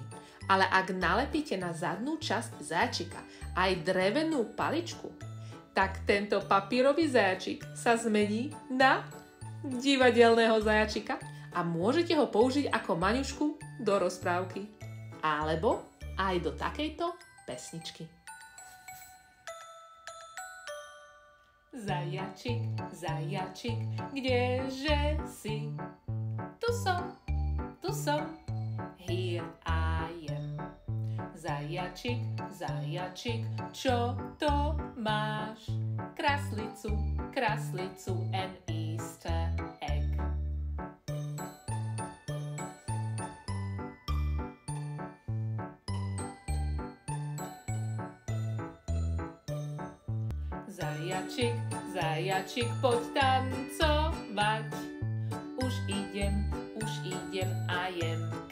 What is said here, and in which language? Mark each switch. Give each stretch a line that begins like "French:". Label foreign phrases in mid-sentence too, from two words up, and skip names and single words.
Slovak: Ale ak nalepíte na zadnú časť zajačika aj drevenú paličku, tak tento papierový zajačik sa zmení na divadelného zajačika a môžete ho použiť ako maňušku do rozprávky. Alebo aj do takejto pesničky. Zajačik, zajačik, kdeže si? Tu som,
English: here I am.
Slovak: Zajačik, zajačik, čo to máš? Kraslicu, kraslicu,
English: an Easter egg.
Slovak: Zajačik, zajačik, poď tancovať. Už idem,
English: I am.